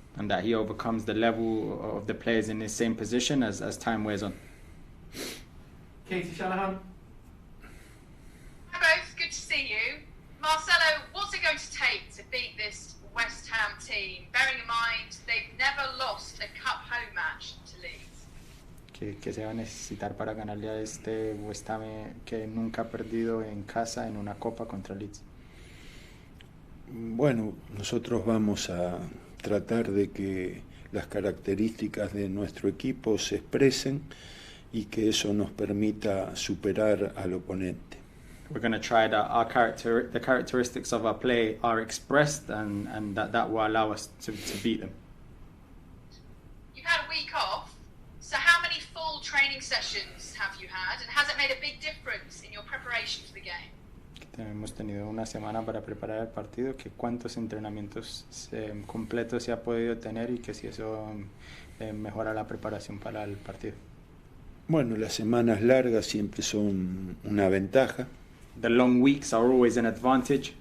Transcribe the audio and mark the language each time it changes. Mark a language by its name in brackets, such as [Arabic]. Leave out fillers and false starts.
[English] and that he overcomes the level of the players in his same position as time wears on. Katie Shanahan. Hi both, good to see you. Marcelo, what's it going to take to beat this West Ham team, bearing in mind they've never lost a cup home match to Leeds? [Spanish] ¿Qué se va a necesitar para ganarle a este West Ham que nunca ha perdido en casa en una copa contra Leeds? Bueno, nosotros vamos a tratar de que las características de nuestro equipo se expresen y que eso nos permita superar al oponente. [English] We're going to try that the characteristics of our play are expressed and that will allow us to beat them. You've had a week off, so how many full training sessions have you had, and has it made a big difference in your preparation for the game? [Spanish] Hemos tenido una semana para preparar el partido, que cuántos entrenamientos completos se ha podido tener y que si eso mejora la preparación para el partido. Bueno, las semanas largas siempre son una ventaja. [English] The long weeks are always an advantage.